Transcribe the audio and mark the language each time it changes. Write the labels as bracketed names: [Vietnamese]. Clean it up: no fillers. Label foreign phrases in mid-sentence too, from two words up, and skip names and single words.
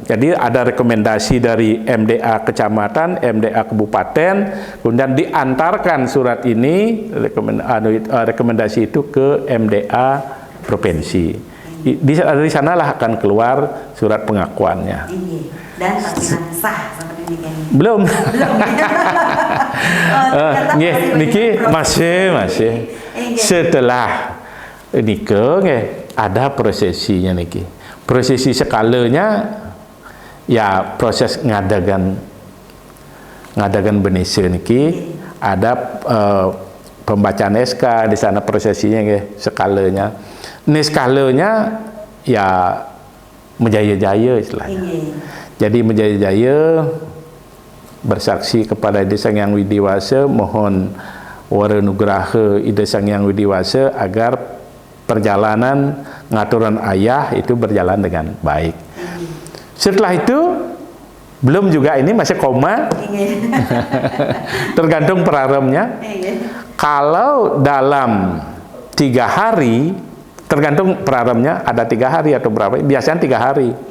[Indonesian] Jadi ada rekomendasi dari MDA kecamatan, MDA kabupaten, kemudian diantarkan surat ini, rekomendasi itu ke MDA provinsi. Dari sanalah akan keluar surat pengakuannya. Dan terbilang sah seperti ini. Belum. Niki masih. Setelah niki ada prosesinya niki. Prosesi skalanya ya proses [Balinese] ngadagan Benese niki, [Indonesian] ada pembacaan SK di sana prosesinya nggih, skalanya. Ini skalanya ya menjaya-jaya istilahnya. Jadi menjaya-jaya bersaksi kepada Ida Sang Hyang Widiwasa, mohon wara nugraha Ida Sang Hyang Widiwasa agar perjalanan [Balinese] ngaturan ayah [Indonesian] itu berjalan dengan baik. Setelah itu belum juga, ini masih koma. Tergantung peraramnya. Kalau dalam 3 hari, tergantung peraramnya, ada 3 hari atau berapa, biasanya 3 hari.